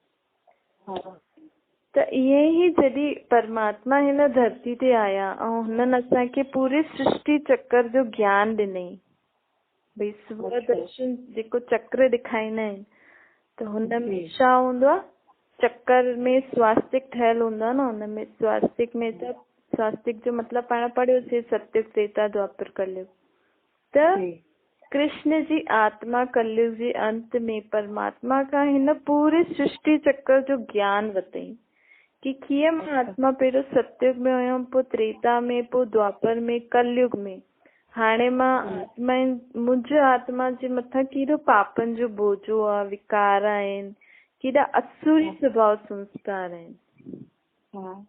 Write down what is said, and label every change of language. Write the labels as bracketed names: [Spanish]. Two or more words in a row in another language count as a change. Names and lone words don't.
[Sindhi] त ईअं ई जॾहिं परमात्मा हिन धरती ते आया ऐं हुननि असांखे पूरी सृष्टि चक्र जो ज्ञान ॾिनई। भई स्वदर्शन जेको चक्र ॾेखारींदा आहिनि, त हुन में छा हूंदो आहे? चक्कर में स्वास्तिक ठहियल हूंदो आहे न, हुन में स्वास्तिक में त स्वास्तिक जो मतलब पाण पढ़ियोसीं, सतयुग त्रेता द्वापर कलयुग। त कृष्ण जी आत्मा कलयुग जे अंत में परमात्मा खां हिन पूरे सृष्टि चक्र जो ज्ञान वतई कि कीअं मां आत्मा पहिरियों सतयुग में हुयमि, पोइ त्रेता में, पोइ द्वापर में, कलयुग में। हाणे मां आत्मा, मुंहिंजे आत्मा जे मथां केॾो पापनि जो बोझो आहे, विकार आहिनि, केॾा असुरी स्वभाव संस्कार आहिनि।